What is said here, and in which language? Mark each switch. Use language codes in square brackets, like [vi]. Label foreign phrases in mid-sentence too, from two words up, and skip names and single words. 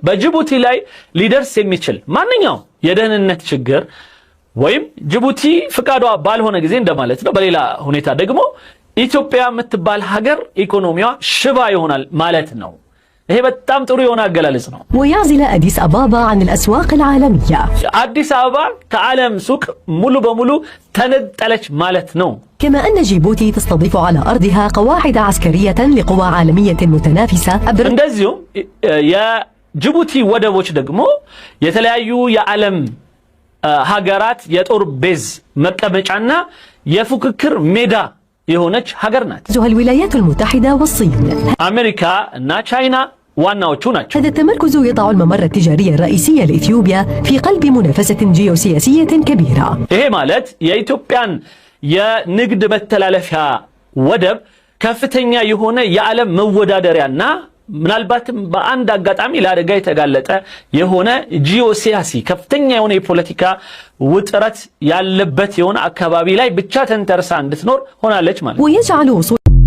[am] በጅቡቲ ላይ ሊደርስ የሚችል ማንኛውም የደህንነት ችግር ወይም ጅቡቲ ፍቃዷ ባልሆነ ጊዜ እንደማለት ነው። በሌላ ሁኔታ ደግሞ ኢትዮጵያ የምትባል ሀገር ኢኮኖሚዋ ሽባ ይሆናል ማለት ነው። ይሄ በጣም ጥሩ የሆነ አገላለጽ ነው። [ar] ويعزل أديس أبابا عن الأسواق العالمية [am] አዲስ አበባ ከዓለም ሱቅ ሙሉ በሙሉ ተነጠለች ማለት ነው። [ar] كما أن جيبوتي تستضيف على أرضها قواعد عسكرية لقوى عالمية متنافسة [am] እንደዚሁም የጅቡቲ ወደቦች ደግሞ የተለያዩ የዓለም ሀገራት የጦር ቤዝ መቀመጫና የፉክክር ሜዳ የሆነች ሀገር ናት። [ar] الولايات المتحدة والصين [am] አሜሪካ እና ቻይና ዋናዎቹ ናቸው። [ar] هذا التمركز يضع الممر التجاري الرئيسي لإثيوبيا في قلب منافسة جيوسياسية كبيرة. [am] ይሄ ማለት የኢትዮጵያን የንግድ መተላለፊያ ወደብ ከፍተኛ የሆነ የዓለም መወዳደሪያና ምናልባትም በአንድ አጋጣሚ ለአደጋ የተጋለጠ የሆነ ጂኦሲያሲ ከፍተኛ የሆነ የፖለቲካ ውጥረት ያለበት የሆነ አካባቢ ላይ ብቻ ተንተርሳ እንድትኖር ሆናለች ማለት ነው።